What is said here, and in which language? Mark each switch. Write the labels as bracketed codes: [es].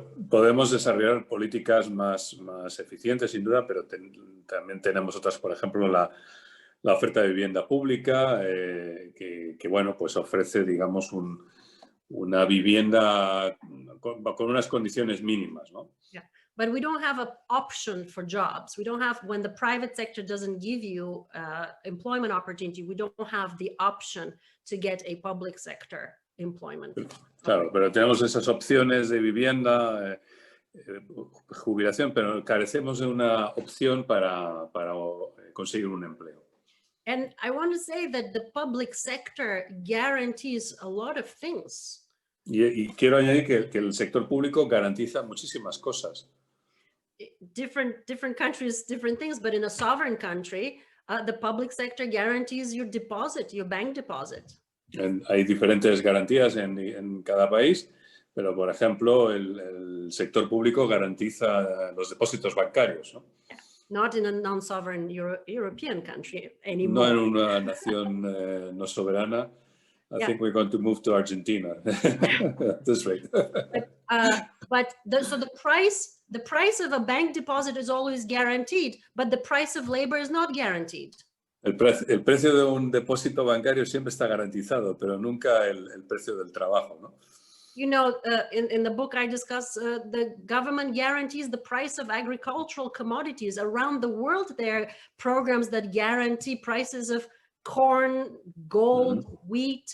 [es] Podemos desarrollar políticas más eficientes, sin duda, pero también tenemos otras, por ejemplo, la oferta de vivienda pública, que bueno, pues ofrece, digamos, una vivienda con unas condiciones mínimas, ¿no? [en] Yeah. But we don't have an option for jobs. We don't have, when the private sector doesn't give you employment opportunity, we don't have the option to get a public sector employment. [es] Claro, pero tenemos esas opciones de vivienda, jubilación, pero carecemos de una opción para conseguir un empleo. [en] And I want to say that the public sector guarantees a lot of things. [es] Y quiero añadir que el sector público garantiza muchísimas cosas. [en] Different countries, different things, but in a sovereign country, the public sector guarantees your deposit, your bank deposit. [es] Hay diferentes garantías en cada país, pero por ejemplo, el sector público garantiza los depósitos bancarios, ¿no? [en] Not in a non-sovereign European country anymore. [es] No en una nación no soberana. [en] I think we're going to move to Argentina at this rate. So the price of a bank deposit is always guaranteed, but the price of labor is not guaranteed. [es] El precio de un depósito bancario siempre está garantizado, pero nunca el precio del trabajo, ¿no? [en] In the book I discuss, the government guarantees the price of agricultural commodities. Around the world, there are programs that guarantee prices of corn, gold, wheat.